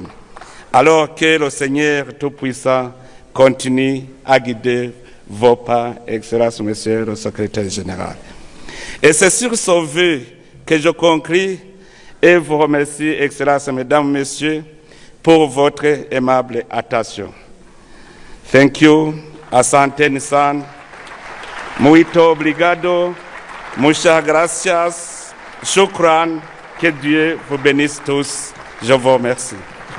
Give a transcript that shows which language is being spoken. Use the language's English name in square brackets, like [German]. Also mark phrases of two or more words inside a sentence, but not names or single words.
[French] Alors que le Seigneur Tout-Puissant continue à guider vos pas, Excellence, Monsieur le Secrétaire général. Et c'est sur ce vœu que je conclue et vous remercie, Excellence, Mesdames, Messieurs, pour votre aimable attention. [English] Thank you, [Swahili] asante san, [Portuguese] muito obrigado, [Spanish] muchas gracias, [French] shukran, que Dieu vous bénisse tous. Je vous remercie.